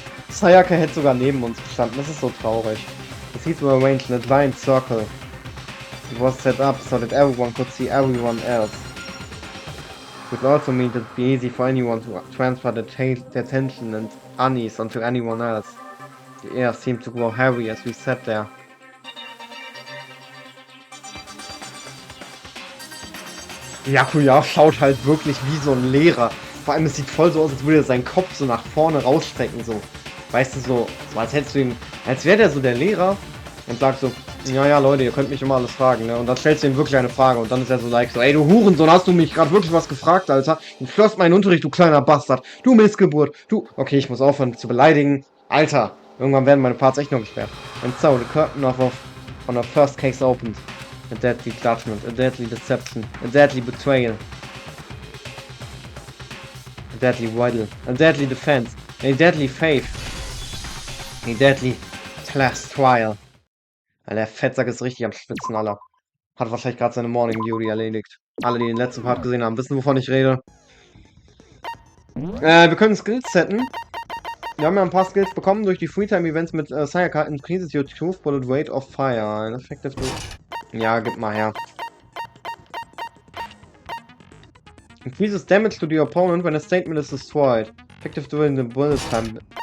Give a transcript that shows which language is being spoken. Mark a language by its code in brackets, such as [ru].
[de] Sayaka hätte sogar neben uns gestanden, das ist so traurig. [en] The seats were arranged in a giant circle. It was set up so that everyone could see everyone else. Would also mean that it'd be easy for anyone to transfer their attention and unease onto anyone else. The air seemed to grow heavy as we sat there. [de] Yakuya schaut halt wirklich wie so ein Lehrer. Vor allem, es sieht voll so aus, als würde er seinen Kopf so nach vorne rausstrecken, so. Weißt du, so als hättest du ihn, als wäre der so der Lehrer und sagt so, ja, Leute, ihr könnt mich immer alles fragen, ne? Und dann stellst du ihm wirklich eine Frage und dann ist er so like so, ey, du Hurensohn, hast du mich gerade wirklich was gefragt, Alter? Du störst meinen Unterricht, du kleiner Bastard. Du Missgeburt, du... Okay, ich muss aufhören zu beleidigen. Alter, irgendwann werden meine Parts echt noch gesperrt. [en] And so, the curtain on our first case opened. A deadly judgment, a deadly deception, a deadly betrayal. A deadly riddle, a deadly defense, a deadly faith. A deadly class trial. [de] Der Fettsack ist richtig am Schwitzen, Alter. Hat wahrscheinlich gerade seine Morning Duty erledigt. Alle, die den letzten Part gesehen haben, wissen, wovon ich rede. Wir können Skills setten. Wir haben ja ein paar Skills bekommen durch die Freetime-Events mit Sayakas. [en] Increases your truth bullet rate of fire. An effective... [de] Ja, gib mal her. [en] Increases damage to the opponent when a statement is destroyed. Effective during the bullet time.